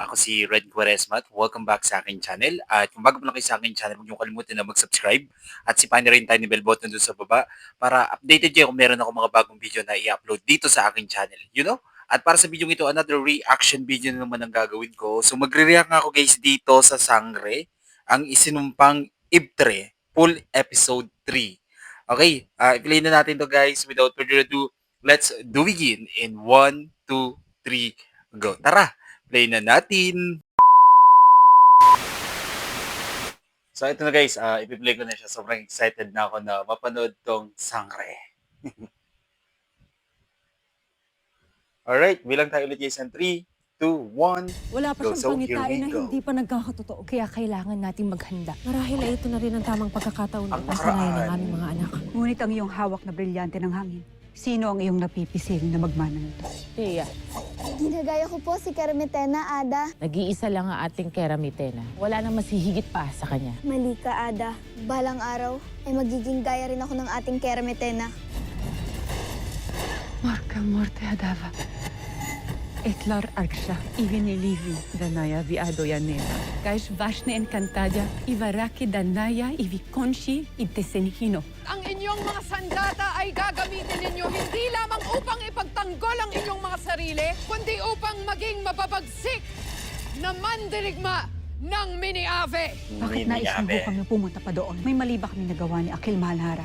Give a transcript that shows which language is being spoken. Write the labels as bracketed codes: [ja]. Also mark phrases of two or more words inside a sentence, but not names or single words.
[tl] Ako si Red Quaresma at [en] welcome back [tl] sa aking channel. At kung bago pa lang kayo sa aking channel, huwag niyo kalimutan na mag-subscribe at sipahin na rin tayo ni [en] bell button [tl] dun sa baba para updated kayo kung meron ako mga bagong video na i-upload dito sa aking channel. At para sa video ito, [en] another reaction video [tl] na naman ang gagawin ko. So magre-react nga ako guys dito sa Sangre, ang isinumpang Ibtre, [en] full episode 3. [tl] Okay, i-play na natin to guys. [en] Without further ado, let's do begin in 1, 2, 3, go. [tl] Tara, play na natin. So ito na guys, ipi-play ko na siya. Sobrang excited na ako na mapanood tong Sangre. Alright, bilang tayo ulit guys ng 3, 2, 1. Wala pa [en] Go. So, [tl] siyang [en] here [tl] pangitain [en] we [tl] na [en] go. [tl] hindi pa nagkakatotoo. Kaya kailangan nating maghanda. Marahil ay ito na rin ang tamang pagkakataon Ang na sanayin ng nakaraan. aming mga anak. Ngunit ang iyong hawak na brilyante ng hangin, sino ang iyong napipisil na magmana nito? Tia, Ginagaya ko po si Carmetena, Ada. nag-iisa lang ang ating keramitena. Wala nang masihigit pa sa kanya. Mali ka, Ada. Balang araw ay magiging gaya rin ako ng ating Carmetena. Marka morte adava. Etlar arksha, ivinilivi, danaya viado yanera. Kaish vashne encantadia, ivaraki danaya, ivikonshi, itesenihino. Ang inyong mga sandata ay gagamitin ninyo hindi lamang upang ipagtanggol ang inyong mga sarili, kundi upang maging mababagsik na mandirigma ng Mini-Ave. Bakit nais mo ho kami pumunta pa doon? May mali ba kami nagawa ni Akil Malhara?